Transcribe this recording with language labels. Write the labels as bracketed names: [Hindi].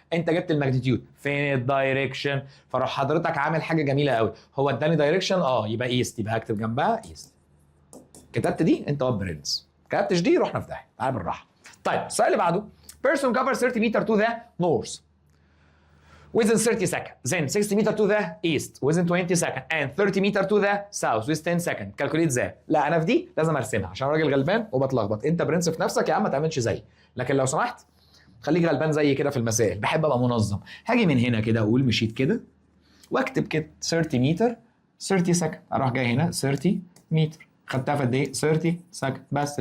[Arabic] انت جبت الماجنتيود، فين الدايركشن؟ فراح حضرتك عامل حاجه جميله قوي. هو اداني دايركشن يبقى ايست، يبقى هكتب جنبها ايست. كتبت دي انت واد برنس، كتبتش دي رحنا في داهيه. تعال بالراحه. طيب السؤال اللي بعده. [English] person cover 30 meter to the north within 30 seconds, then 60 meter to the east within 20 seconds, and 30 meter to the south with 10 seconds. calculate that. [Arabic] لا انا في دي لازم ارسمها عشان راجل غلبان وبتلخبط. انت برنس في نفسك يا عم، ما تعملش زيي، لكن لو سمحت خليك غلبان زي كده في المسائل. بحب ابقى منظم. هاجي من هنا كده اقول مشيت كده واكتب كده 30 متر 30 سكند، اروح جاي هنا 30 متر، خدتها في قد ايه؟ 30 سكند بس.